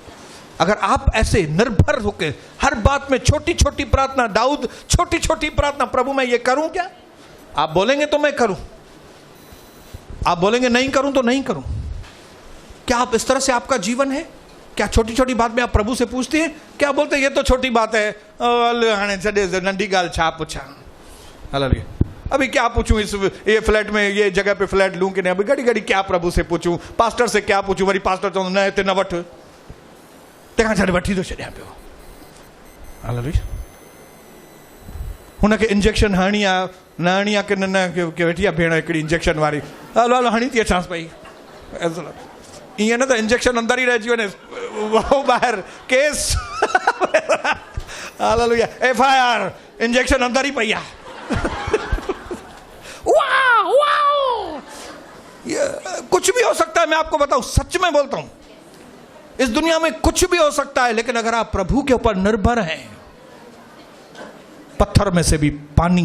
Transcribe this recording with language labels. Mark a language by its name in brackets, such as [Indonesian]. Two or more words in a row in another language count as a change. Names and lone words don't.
[Hindi] अगर आप ऐसे निर्भर होकर हर बात में छोटी छोटी प्रार्थना, दाऊद छोटी छोटी प्रार्थना, प्रभु मैं ये करूं क्या? आप बोलेंगे तो मैं करूं, आप बोलेंगे नहीं करूं तो नहीं करूं। क्या आप इस तरह से आपका जीवन है? क्या छोटी छोटी बात में आप प्रभु से पूछते हैं? क्या बोलते हैं ये तो छोटी बात है, [Sindhi] नंढी गाल छा पूछा, [Hindi] अभी क्या पूछूं, इस ये फ्लैट में ये जगह पे फ्लैट लूं कि नहीं, अभी घड़ी घड़ी क्या प्रभु से पूछूं, पास्टर से क्या पूछूं, [Sindhi] वरी पास्टर चवंदो न हिते न वठ, तंहिंखां छॾे वठी थो छॾियां पियो। [Hindi] हालेलुया। [Sindhi] हुनखे इंजेक्शन हणी आहे न हणी आहे कि न कि वेठी आहे भेण हिकिड़ी इंजेक्शन वारी, हलो हलो हणी थी अचांसि पई। ईअं न त इंजेक्शन अंदर ई रहिजी वञे, वो ॿाहिरि केस। हालेलुया। FIR इंजेक्शन अंदर ही पई आहे। [Hindi] कुछ भी हो सकता है, मैं आपको बताऊं, सच में बोलता हूं, इस दुनिया में कुछ भी हो सकता है, लेकिन अगर आप प्रभु के ऊपर निर्भर हैं, पत्थर में से भी पानी।